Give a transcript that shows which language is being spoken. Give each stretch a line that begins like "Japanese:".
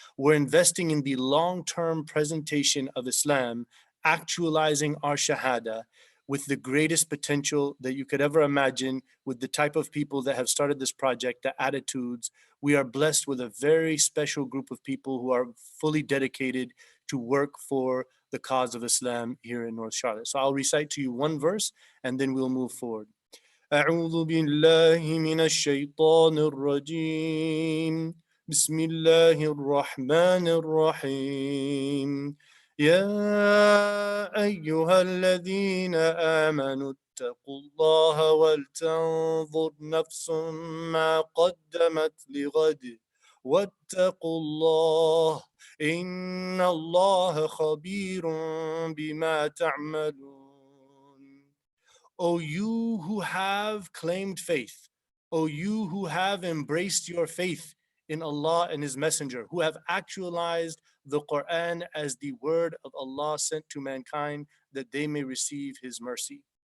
English: We're investing in the long-term presentation of Islam, actualizing our Shahada with the greatest potential that you could ever imagine, with the type of people that have started this project, the attitudes. We are blessed with a very special group of people who are fully dedicated to work for the cause of Islam here in North Charlotte. So I'll recite to you one verse and then we'll move forward.
Arabic: أعوذ بالله من الشيطان الرجيم بسم الله الرحمن الرحيم يا أيها الذين آمنوا اتقوا الله ولتنظر نفس ما قدمت لغد واتقوا الله إن الله خبير بما تعملون.
English: O you who have claimed faith, O you who have embraced your faith in Allah and His Messenger, who have actualized the Quran as the word of Allah sent to mankind that they may receive His mercy.